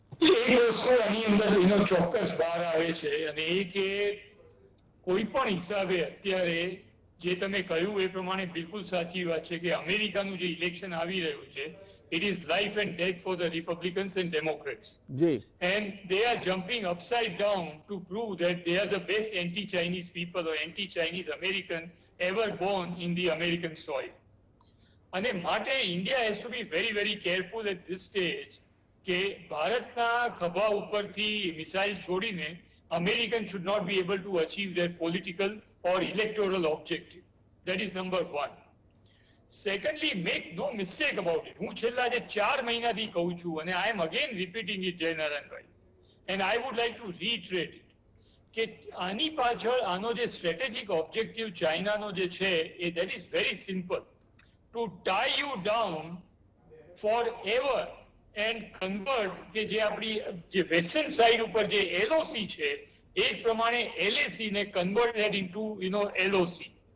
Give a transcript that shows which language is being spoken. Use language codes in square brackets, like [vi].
[gu] એક વસ્તુ આની અંદર ચોક્કસ બહાર આવે છે અને એ કે કોઈ પણ હિસાબે અત્યારે જે તમે કહ્યું એ પ્રમાણે બિલકુલ સાચી વાત છે કે અમેરિકાનું જે ઇલેક્શન આવી રહ્યું છે, [en] it is life and death for the Republicans and Democrats. [gu] G. [en] And they are jumping upside down to prove that they are the best anti-Chinese people or anti-Chinese American ever born in the American soil. [gu] અને માટે [en] India has to be very, very careful at this stage [gu] કે ભારતના ખભા ઉપરથી missile છોડીને [en] Americans should not be able to achieve their political or electoral objective. That is number one. Secondly, make no mistake about it. [gu] હું છેલ્લા જે 4 મહિનાથી કહું છું અને [en] I am again repeating it, [gu] જયનારાયણભાઈ, [en] and I would like to reiterate it [gu] કે આની પાછળ આનો જે સ્ટ્રેટેજિક ઓબ્જેક્ટિવ ચાઇનાનો જે છે એ [en] that is very simple, to tie you down forever and convert [gu] કે જે આપણી જે વેસ્ટર્ન સાઇડ ઉપર જે LOC છે એ જ પ્રમાણે LAC ને કન્વર્ટ into LOC.